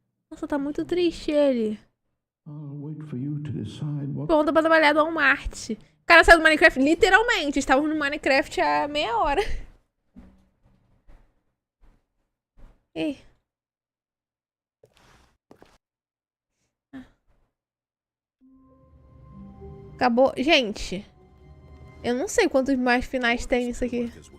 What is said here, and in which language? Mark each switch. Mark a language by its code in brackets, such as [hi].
[pt] Nossa, tá muito triste ele. [en] I'll wait for you to decide what... [pt] Pronto pra trabalhar do Walmart. O cara saiu do Minecraft, literalmente. Estávamos no Minecraft há meia hora. Ei. Acabou. Gente, eu não sei quantos mais finais tem nisso aqui.